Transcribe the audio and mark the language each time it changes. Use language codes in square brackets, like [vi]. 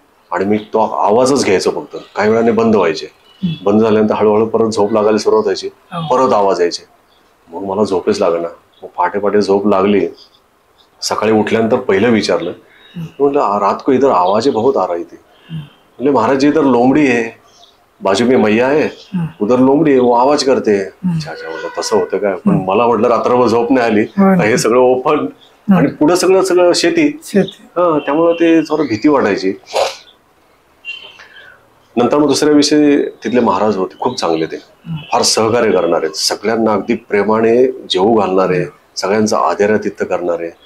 [mr] आणि मी तो आवाजच घ्यायचो फक्त. काही वेळाने बंद व्हायचे. बंद झाल्यानंतर हळूहळू परत झोप लागायला सुरुवात व्हायची, परत आवाज यायचे. मग मला झोपेच लागणार. मग पहाटे पहाटे झोप लागली. सकाळी उठल्यानंतर पहिलं विचारलं, म्हटलं [hi] रात को इधर आवाज बहुत आ रही थी. म्हणजे महाराज जी इधर लोमड़ी है, बाजू में मैया है, उधर लोमड़ी है, वो आवाज करते है. [mr] अच्छा म्हटलं तसं होतं काय. पण मला म्हटलं रात्रभर झोप नाही आली. हे सगळं ओपन आणि पुढे सगळं सगळं शेती. त्यामुळे ते थोडं भीती वाटायची. नंतर मग दुसऱ्या विषयी तिथले महाराज होते, खूप चांगले. ते फार सहकार्य करणारे, सगळ्यांना अगदी प्रेमाने जेवू घालणारे, सगळ्यांचा आदरातिथ्य करणारे.